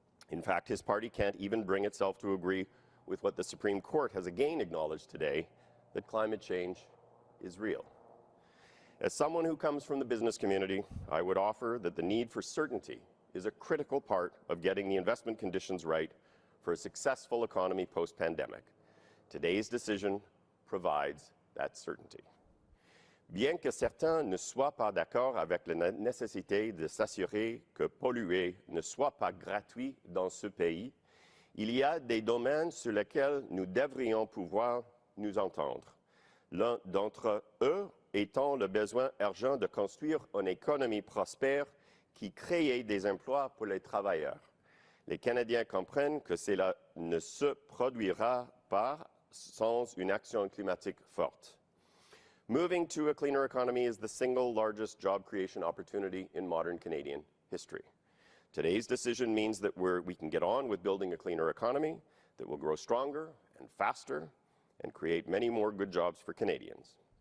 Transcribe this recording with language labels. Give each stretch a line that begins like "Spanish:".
English: In fact, his party can't even bring itself to agree with what the Supreme Court has again acknowledged today, that climate change is real. As someone who comes from the business community, I would offer that the need for certainty is a critical part of getting the investment conditions right for a successful economy post-pandemic. Today's decision provides that certainty.
French: Bien que certains ne soient pas d'accord avec la nécessité de s'assurer que polluer ne soit pas gratuit dans ce pays, il y a des domaines sur lesquels nous devrions pouvoir nous entendre. L'un d'entre eux étant le besoin urgent de construire une économie prospère qui crée des emplois pour les travailleurs. Les Canadiens comprennent que cela ne se produira pas sans une action climatique forte.
English: Moving to a cleaner economy is the single largest job creation opportunity in modern Canadian history. Today's decision means that we can get on with building a cleaner economy that will grow stronger and faster and create many more good jobs for Canadians.